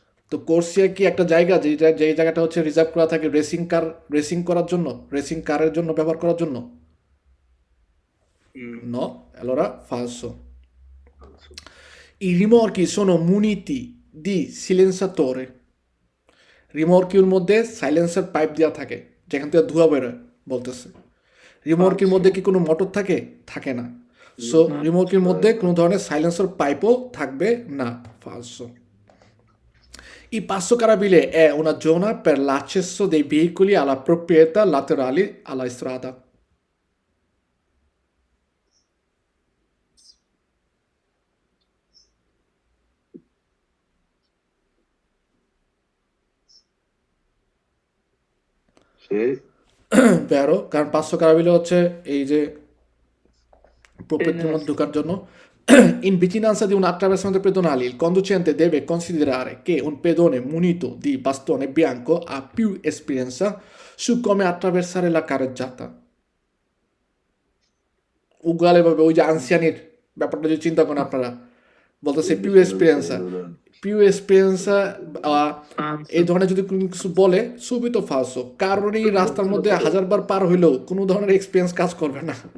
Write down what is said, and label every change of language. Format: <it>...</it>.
<bn>তো কোর্সিয়া কি একটা জায়গা যে জায়গাটা হচ্ছে রিজার্ভ করা থাকে রেসিং করার জন্য, রেসিং কারের জন্য ব্যবহার করার জন্য?</bn> <it>No, allora falso. Falso. I rimorchi sono muniti di silenziatore.</it> <bn>রিমর্কির মধ্যে সাইলেন্সার পাইপ দেওয়া থাকে যেখান থেকে ধোঁয়া বেরোয় বলতেছে। রিমর্কির মধ্যে কি কোনো মোটর থাকে? থাকে না। সো রিমর্কির মধ্যে কোনো ধরনের সাইলেন্সার পাইপও থাকবে না। ফালসো।</bn> <it>Il passo carabile è una zona per l'accesso dei veicoli alla proprietà laterali alla strada. Sì, Vero?</it> <bn>কারণ পাঁচশো কারাবিলে হচ্ছে এই যে proprietà</bn> <it>Esatto.</it> <bn>ঢোকার জন্য</bn> <it>in vicinanza di un attraversamento pedonale il conducente deve considerare che un pedone munito di bastone bianco ha più esperienza su come attraversare la carreggiata.</it> <bn>Ugualeভাবে ওই যে আনসিয়ানির ব্যাপারটা যদি চিন্তা করেন আপনারা বলতেছে পিউ এক্সপিরিয়েন্সা পিউ এক্সপিরিয়েন্সা এই ধরনের যদি কোনো কিছু বলে সুবিত ফালসো কারণ এই রাস্তার মধ্যে হাজারবার পার হইলেও কোনো ধরনের এক্সপিরিয়েন্স কাজ করবে না</bn>